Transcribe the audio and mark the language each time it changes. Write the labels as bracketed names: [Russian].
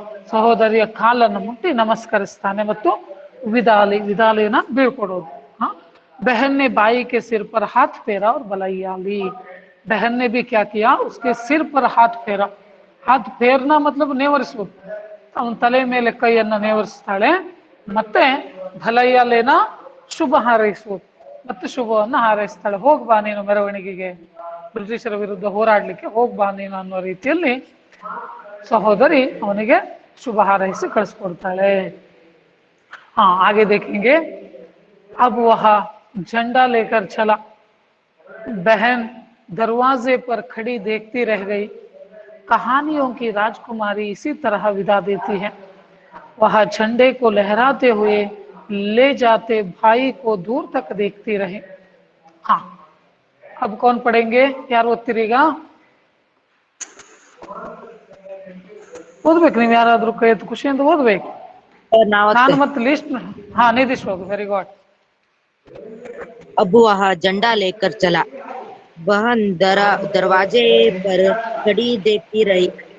[Kannada] ಸಹೋದರಿಯ ಕಾಲನ್ನು ಮುಟ್ಟಿ ನಮಸ್ಕರಿಸ್ತಾನೆ ಮತ್ತು ವಿದಾಲಿ, ವಿದಾಲಿನ ಬೀಳ್ಕೊಡೋದು। [Hindi] बहन ने बाई के सिर पर हाथ फेरा और बलैया ली। बहन ने भी क्या किया, उसके सिर पर हाथ फेरा। हाथ फेरना मतलब [Kannada] ನೇವರಿಸೋದು, ಅವನ ತಲೆ ಮೇಲೆ ಕೈಯನ್ನು ನೇವರಿಸ್ತಾಳೆ। ಮತ್ತೆ ಬಲೈಯ ಲೇನ ಶುಭ ಹಾರೈಸೋದು, ಮತ್ತೆ ಶುಭವನ್ನು ಹಾರೈಸ್ತಾಳೆ। ಹೋಗ್ಬಾ ನೀನು ಮೆರವಣಿಗೆಗೆ, ಬ್ರಿಟಿಷರ ವಿರುದ್ಧ ಹೋರಾಡ್ಲಿಕ್ಕೆ ಹೋಗ್ಬಾ ನೀನು ಅನ್ನೋ ರೀತಿಯಲ್ಲಿ सहोदरी ಅವನಿಗೆ ಶುಭ ಹಾರೈಸಿ ಕಳಿಸ್ಕೊಡ್ತಾಳೆ। [Hindi] हाँ आगे देखेंगे। अब वह झंडा लेकर चला। बहन दरवाजे पर खड़ी देखती रह गई। कहानियों की राजकुमारी इसी तरह विदा देती है। वह झंडे को लहराते हुए ले जाते भाई को दूर तक देखती रहे। हाँ, अब कौन पढ़ेंगे, यार [Kannada] ಓದ್ತಿರೀಗ? ಓದ್ಬೇಕು ನೀವು ಯಾರಾದ್ರೂ, ಕೈ ಎತ್ತು ಖುಷಿಯಿಂದ ಓದ್ಬೇಕು। ನಾನು ಮತ್ತೆ ಲಿಸ್ಟ್, हाँ निधिश ಓದು, ವೆರಿ ಗುಡ್। [Hindi] अब वह झंडा लेकर चला। बहन दरवाजे पर खड़ी देखती रही।